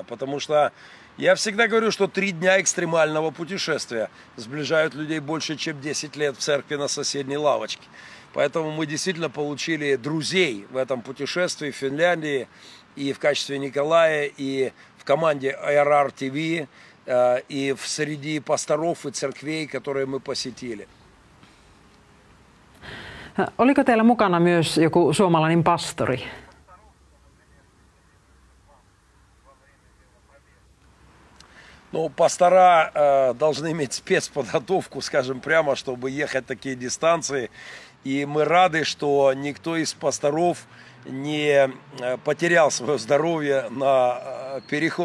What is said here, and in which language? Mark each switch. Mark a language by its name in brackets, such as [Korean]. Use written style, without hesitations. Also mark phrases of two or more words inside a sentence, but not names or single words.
[Russian] Потому что я всегда говорю, что 3 дня экстремального путешествия сближают людей больше, чем 10 лет в церкви на соседней лавочке. Поэтому мы действительно получили друзей в этом путешествии в Финляндии. И в качестве Николая, и в команде IRR TV, и в среди пасторов и церквей, которые мы посетили. [Finnish] Oliko teillä mukana myös joku suomalainen pastori? [Russian] Ну, пастора должны иметь спецподготовку, скажем прямо, чтобы ехать такие дистанции. И мы рады, что никто из пасторов не потерял свое здоровье на переход.